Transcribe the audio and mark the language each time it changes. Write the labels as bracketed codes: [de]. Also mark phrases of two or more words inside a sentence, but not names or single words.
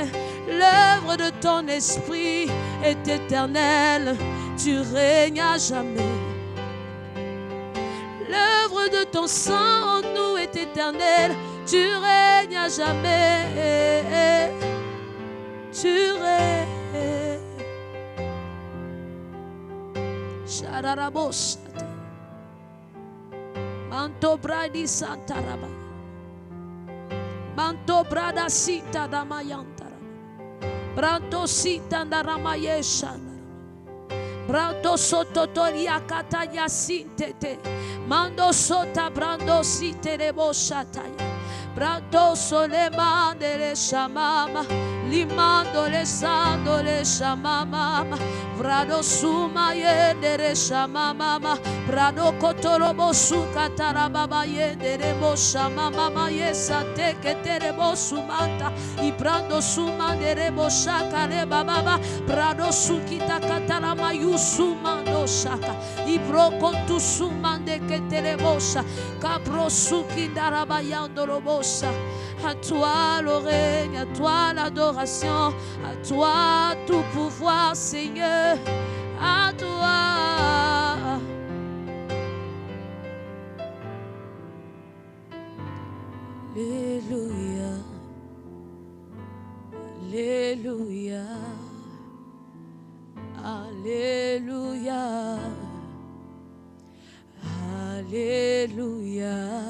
[fr] L'œuvre de ton esprit est éternelle, tu règnes à jamais. L'œuvre de ton sang en nous est éternelle, tu règnes à jamais. Tu règnes. Shararabos. Manto bradi santaraba. Manto brada sita damayantara. Branto sita ndaramayeshana. Branto sototoria kataya sintete. Mando sota brando site rebo shataya. Branto solemande le shamama. Limando le sando le shamama. Brado suma yendere shamama. Brado kotorobo sukatara baba yendere bo shamama yesa teke terebo sumanta. Ibrando sumandere bo shakare baba. Brado sukita katara mayu sumando shaka. Ibro kontu sumande keterebo sha. Kabro sukindara bayando robosa. À toi le règne, à toi l'adoration, à toi tout pouvoir, Seigneur, à toi. Alléluia, Alléluia, Alléluia, Alléluia.